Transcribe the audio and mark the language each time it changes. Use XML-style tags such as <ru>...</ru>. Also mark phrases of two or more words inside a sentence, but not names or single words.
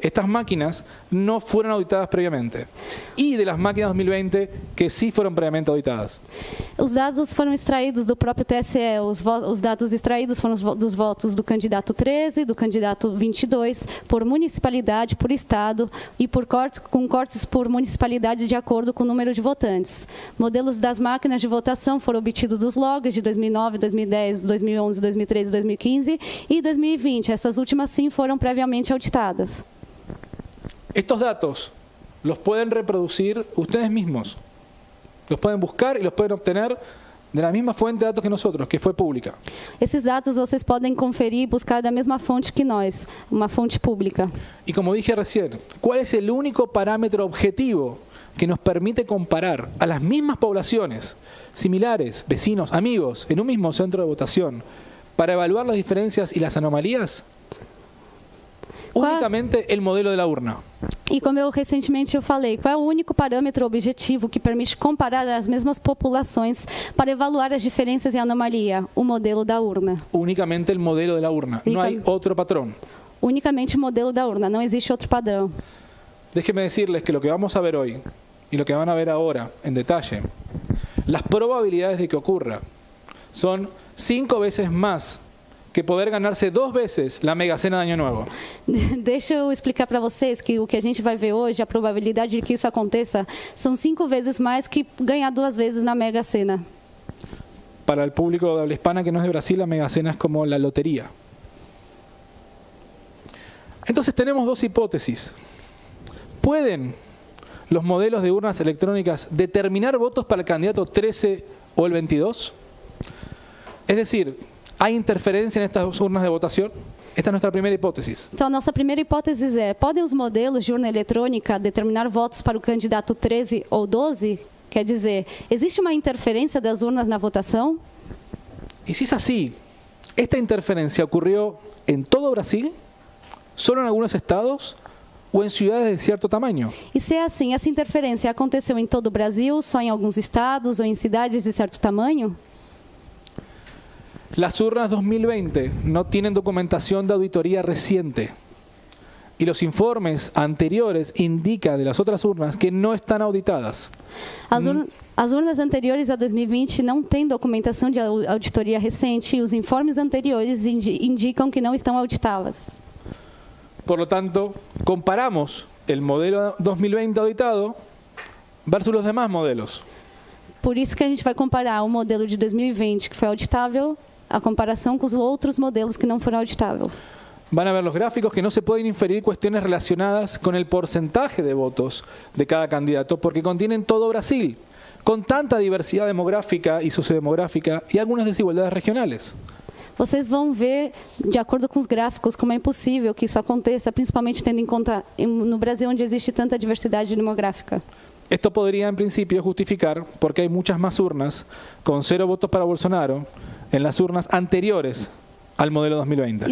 <es>Estas máquinas no fueron auditadas previamente. Y de las máquinas 2020 que sí fueron previamente auditadas.</es> <pt>Os dados foram extraídos do próprio TSE. Os dados extraídos foram dos votos do candidato 13, do candidato 22, por municipalidade, por estado e com cortes por municipalidade de acordo com o número de votantes. Modelos das máquinas de votação foram obtidos dos logs de 2009, 2010, 2011, 2013, 2015 e 2020. Essas últimas sim foram previamente auditadas.</pt> <es>Estos datos los pueden reproducir ustedes mismos. Los pueden buscar y los pueden obtener de la misma fuente de datos que nosotros, que fue pública.</es> <pt>Esses dados vocês podem conferir e buscar da mesma fonte que nós, uma fonte pública.</pt> <es>Y como dije recién, ¿cuál es el único parámetro objetivo que nos permite comparar a las mismas poblaciones, similares, vecinos, amigos, en un mismo centro de votación, para evaluar las diferencias y las anomalías? Únicamente el modelo de la urna.</es> <pt>E como recentemente eu falei, qual é o único parâmetro objetivo que permite comparar as mesmas populações para evaluar as diferenças e anomalia? O modelo da urna.</pt> <es>Únicamente el modelo de la urna. No hay otro patrón.</es> <pt>Unicamente o modelo da urna, não existe outro padrão.</pt> <es>Déjenme decirles que lo que vamos a ver hoy y lo que van a ver ahora en detalle, las probabilidades de que ocurra son 5 veces más que poder ganarse 2 veces la mega cena de Año Nuevo.</es> <pt>Deixa eu explicar para vocês que o que a gente vai ver hoje, a probabilidade de que isso aconteça, são 5 vezes mais que ganhar 2 vezes na mega cena.</pt> <es>Para el público de habla hispana que no es de Brasil, la mega cena es como la lotería. Entonces tenemos 2 hipótesis. ¿Pueden los modelos de urnas electrónicas determinar votos para el candidato 13 o el 22? Es decir, ¿hay interferencia en estas urnas de votación? Esta es nuestra primera hipótesis.</es> <pt>Então, a nossa primeira hipótese é: podem os modelos de urna eletrônica determinar votos para o candidato 13 ou 12? Quer dizer, existe uma interferência das urnas na votação?</pt> <es>Y si es así, ¿esta interferencia ocurrió en todo Brasil, solo en algunos estados o en ciudades de cierto tamaño?</es> <pt>E se é assim, essa interferência aconteceu em todo o Brasil, só em alguns estados ou em cidades de certo tamanho?</pt> <es>Las urnas 2020 no tienen documentación de auditoría reciente y los informes anteriores indican de las otras urnas que no están auditadas.</es> <pt>As urnas anteriores a 2020 não têm documentação de auditoria recente e os informes anteriores indicam que não estão auditadas.</pt> <es>Por lo tanto, comparamos el modelo 2020 auditado versus los demás modelos.</es> <pt>Por isso que a gente vai comparar o modelo de 2020, que foi auditável, a comparação com os outros modelos que não foram auditáveis.</pt> <es>Van a ver los gráficos que no se pueden inferir cuestiones relacionadas con el porcentaje de votos de cada candidato porque contienen todo Brasil, con tanta diversidad demográfica y sociodemográfica y algunas desigualdades regionales.</es> <pt>Vocês vão ver, de acordo com os gráficos, como é impossível que isso aconteça, principalmente tendo em conta no Brasil, onde existe tanta diversidade demográfica.</pt> <es>Esto podría, en principio, justificar porque hay muchas más urnas con 0 votos para Bolsonaro en las urnas anteriores al modelo 2020.</es>